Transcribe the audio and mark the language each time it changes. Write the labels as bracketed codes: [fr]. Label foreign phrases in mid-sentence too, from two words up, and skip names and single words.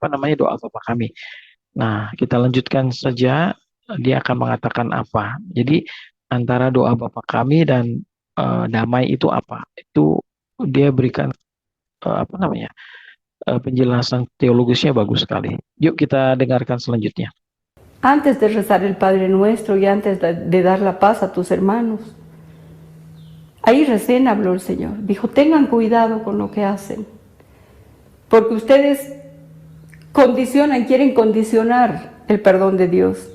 [id] Apa namanya, doa Bapa kami. Nah, kita lanjutkan saja. Dia akan mengatakan apa. Jadi antara doa Bapa kami dan damai itu apa? Itu dia berikan apa namanya, penjelasan teologisnya bagus sekali. Yuk kita dengarkan selanjutnya. [es] Antes de rezar el Padre Nuestro y antes de dar la paz a tus hermanos, ahí recién habló el Señor. Dijo, tengan cuidado con lo que hacen, porque ustedes condicionan, quieren condicionar el perdón de Dios.